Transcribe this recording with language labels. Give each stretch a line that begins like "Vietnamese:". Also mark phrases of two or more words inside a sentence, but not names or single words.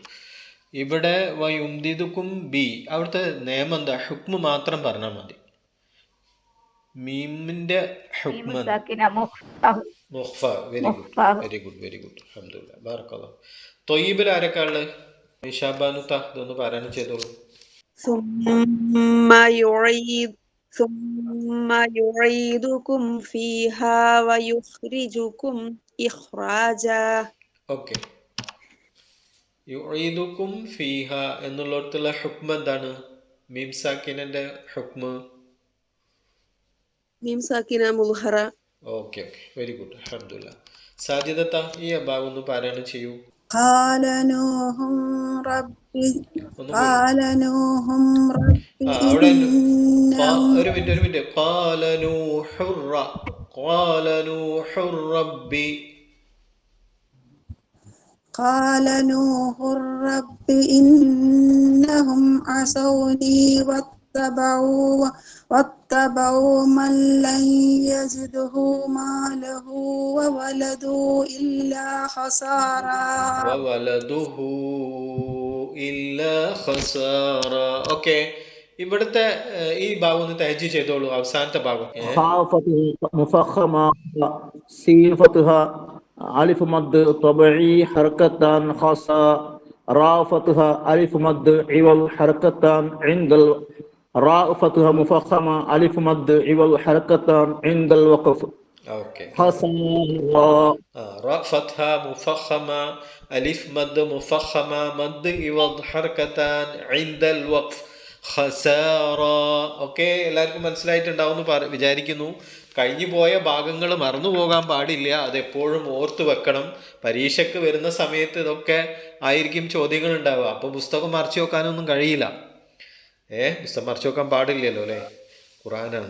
Malayalam: ഇവിടെ
Arabic: ويمددكم ب,
Malayalam: അവിടുത്തെ നിയമം എന്താ? ഹുക്മ് മാത്രം പറഞ്ഞാൽ മതി. മീമിന്റെ ഹുക്മ മുഖ്ഫ.
English: very good,
Malayalam: അൽഹംദുലില്ലാ, ബാറക്കല്ലാഹു. ത്വയ്യിബിൽ ആരൊക്കെ ഉള്ളത്? നിഷാബാനുത്ത, ഇതൊന്ന് പാരായണം ചെയ്തോളൂ.
Arabic: ثم يعيدكم فيها ويخرجكم إخراجا.
Malayalam: ഓക്കെ,
Arabic: يعيدكم فيها
Malayalam: എന്നുള്ളിടത്തുള്ള ഹുക്മ എന്താണ്? മീം സാക്കിനന്റെ ഹുക്മ്
Arabic: ميم ساكنة مظهرة.
English: okay, very good,
Malayalam: അൽഹംദുലില്ലാ. സാജിദത്ത, ഈ ഭാഗം ഒന്ന് പാരായണം ചെയ്യൂ.
Arabic: قال نوح ربي قال نوح ربي
Malayalam: അവിടെ
Arabic: إنهم
Malayalam: ഒരു മിനിറ്റ്
Arabic: قال نوح ربي قال نوح رب إنهم عصوني واتبعوا من لن يزده ماله وولده إلا خسارا
Malayalam: ഓക്കെ, ഇവിടുത്തെ ഈ ഭാഗം ഒന്ന് തഹജ്ജ് ചെയ്തോളൂ. അവസാനത്തെ ഭാഗം
Arabic: ألف مد طبيعي حركتان خاصة راء فتحة ألف مد عوض حركتان عند راء فتحة مفخمة ألف مد عوض حركتان عند الوقف. اوكي خسارة راء فتحة مفخمة ألف مد مفخمة مد عوض حركتان عند الوقف خسارة.
Malayalam: ഓക്കെ, എല്ലാവർക്കും മനസ്സിലായിട്ടുണ്ടാവും വിചാരിക്കുന്നു. കഴിഞ്ഞു പോയ ഭാഗങ്ങൾ മറന്നു പോകാൻ പാടില്ല, അതെപ്പോഴും ഓർത്ത് വെക്കണം. പരീക്ഷയ്ക്ക് വരുന്ന സമയത്ത് ഇതൊക്കെ ആയിരിക്കും ചോദ്യങ്ങൾ ഉണ്ടാവുക. അപ്പോൾ പുസ്തകം മറിച്ചു വെക്കാനൊന്നും കഴിയില്ല. പുസ്തകം മറിച്ചു വെക്കാൻ പാടില്ലല്ലോ അല്ലേ, ഖുർആനാണ്.